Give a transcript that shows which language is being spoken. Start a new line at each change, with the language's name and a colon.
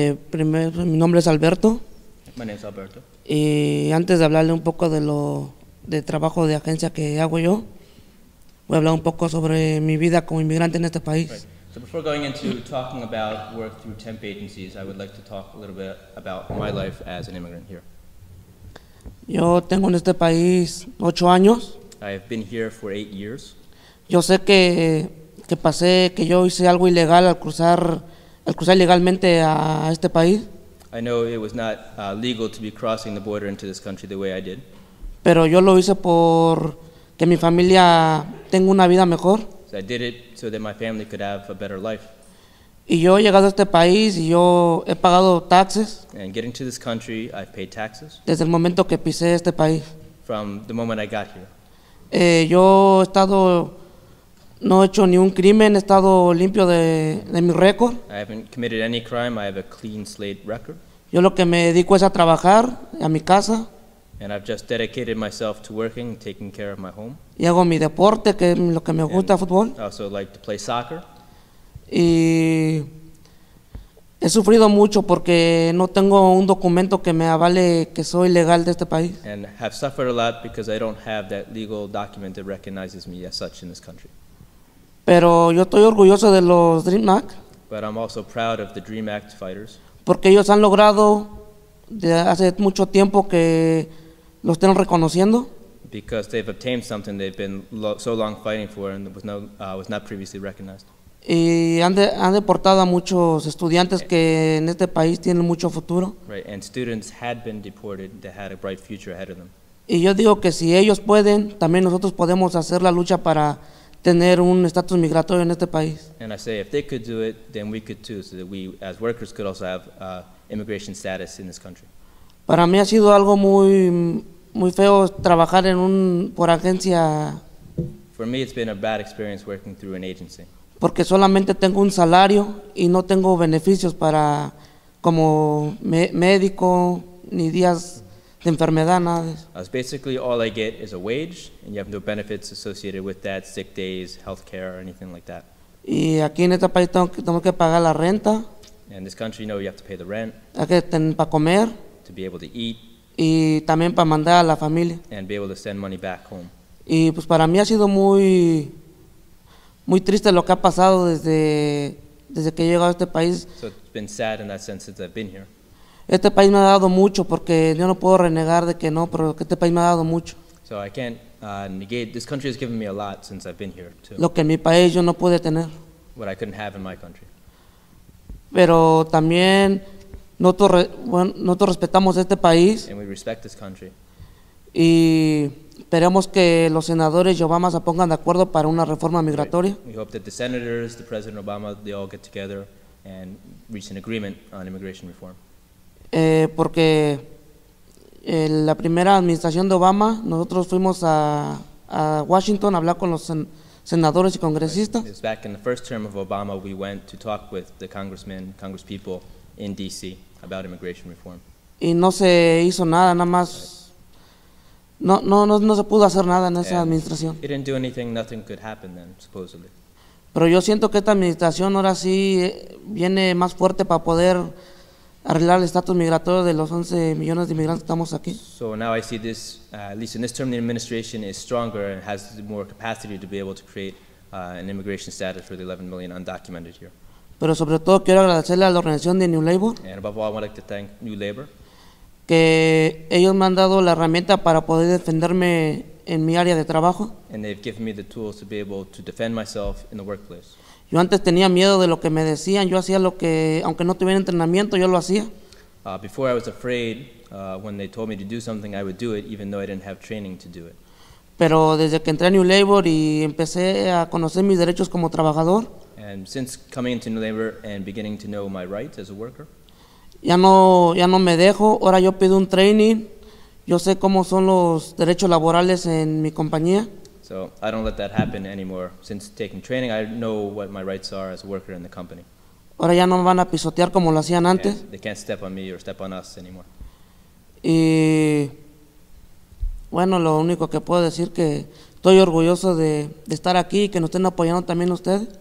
Spanish: Primero, mi nombre es Alberto.
English: My name is Alberto.
Spanish: Y antes de hablarle un poco de trabajo de agencia que hago yo, voy a hablar un poco sobre mi vida como inmigrante en este país.
English: Right. So before going into talking about work through temp agencies, I would like to talk a little bit about my life as an immigrant here.
Spanish: Yo tengo en este país 8 años.
English: I have been here for 8 years.
Spanish: Yo sé que yo hice algo ilegal al cruzar ilegalmente a este país.
English: I know it was not legal to be crossing the border into this country the way I did.
Spanish: Pero yo lo hice por que mi familia tenga una vida mejor.
English: So I did it so that my family could have a better life.
Spanish: Y yo he llegado a este país y yo he pagado taxes
English: And getting to this country, I've paid taxes
Spanish: desde el momento que pisé este país.
English: from the moment I got here.
Spanish: Yo no he hecho ni un crimen, he estado limpio de mi récord.
English: I haven't committed any crime. I have a clean slate record.
Spanish: Yo lo que me dedico es a trabajar, a mi casa,
English: And I've just dedicated myself to working and taking care of my home.
Spanish: y hago mi deporte, que es lo que me gusta, fútbol.
English: I also like to play soccer.
Spanish: Y he sufrido mucho porque no tengo un documento que me avale que soy legal de este país.
English: And have suffered a lot because I don't have that legal document that recognizes me as such in this country.
Spanish: Pero yo estoy orgulloso de los Dream Act
English: But I'm also proud of the DREAM Act fighters
Spanish: porque ellos han logrado de hace mucho tiempo que lo estén reconociendo.
English: because they've obtained something they've been so long fighting for and was not previously recognized.
Spanish: Y han deportado a muchos estudiantes que en este país tienen mucho futuro.
English: Right, and students had been deported that had a bright future ahead of them.
Spanish: Y yo digo que si ellos pueden, también nosotros podemos hacer la lucha para tener un estatus migratorio en este país.
English: And I say if they could do it, then we could too, so that we as workers could also have immigration status in this country.
Spanish: Para mí ha sido algo muy feo trabajar por agencia,
English: For me, it's been a bad experience working through an agency.
Spanish: porque solamente tengo un salario y no tengo beneficios como médico ni días de enfermedad, nada de eso.
English: Basically, all I get is a wage, and you have no benefits associated with that, sick days, health care, or anything like that.
Spanish: Y aquí en este país tengo que pagar la renta,
English: In this country, you have to pay the rent,
Spanish: hay que tener para comer
English: to be able to eat,
Spanish: y también para mandar a la familia.
English: and be able to send money back home.
Spanish: Y pues para mí ha sido muy triste lo que ha pasado desde que he llegado a este país.
English: So it's been sad in that sense since I've been here.
Spanish: Este país me ha dado mucho, porque yo no puedo renegar de que no, pero que este país me ha dado mucho.
English: So I can't negate, this country has given me a lot since I've been here, too.
Spanish: Lo que en mi país yo no pude tener.
English: What I couldn't have in my country.
Spanish: Pero también nosotros respetamos este país
English: And we respect this country.
Spanish: y esperemos que los senadores y Obama se pongan de acuerdo para una reforma migratoria.
English: We hope that the senators, the President Obama, they all get together and reach an agreement on immigration reform.
Spanish: Porque la primera administración de Obama, nosotros fuimos a Washington a hablar con los senadores y congresistas.
English: It was back in the first term of Obama, we went to talk with the congressmen, congresspeople in D.C. about immigration reform.
Spanish: Y no se hizo nada más. No se pudo hacer nada en esa administración.
English: It didn't do anything, nothing could happen then, supposedly.
Spanish: Pero yo siento que esta administración ahora sí viene más fuerte para poder arreglar el estatus migratorio de los 11 millones de inmigrantes que estamos aquí.
English: So now I see this, at least in this term, the administration is stronger and has more capacity to be able to create an immigration status for the 11 million undocumented here.
Spanish: Pero sobre todo quiero agradecerle a la organización de New Labor,
English: And above all, I would like to thank New Labor,
Spanish: que ellos me han dado la herramienta para poder defenderme en mi área de trabajo.
English: and they've given me the tools to be able to defend myself in the workplace.
Spanish: Yo antes tenía miedo de lo que me decían, yo hacía lo que, aunque no tuviera entrenamiento, yo lo hacía.
English: Before I was afraid, when they told me to do something, I would do it, even though I didn't have training to do it.
Spanish: Pero desde que entré a New Labor y empecé a conocer mis derechos como trabajador,
English: And since coming into New Labor and beginning to know my rights as a worker,
Spanish: ya no me dejo. Ahora yo pido un training, yo sé cómo son los derechos laborales en mi compañía.
English: so I don't let that happen anymore. Since taking training, I know what my rights are as a worker in the company.
Spanish: Ahora ya no me van a pisotear como lo hacían antes.
English: And they can't step on me or step on us anymore.
Spanish: Y bueno, lo único que puedo decir que estoy orgulloso de estar aquí y que nos estén apoyando también ustedes.